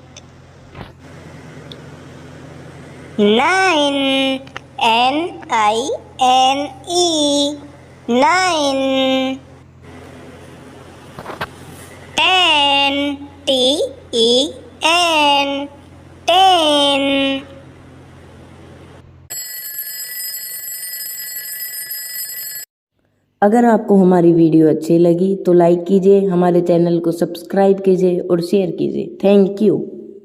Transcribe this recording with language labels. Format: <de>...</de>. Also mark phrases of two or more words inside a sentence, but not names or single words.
<en>Nine, N-I-N-E, nine. 10, T-E-N, ten.</en> <hi>अगर आपको हमारी वीडियो अच्छी लगी तो लाइक कीजिए, हमारे चैनल को सब्सक्राइब कीजिए और शेयर कीजिए।</hi> <en>thank you.</en>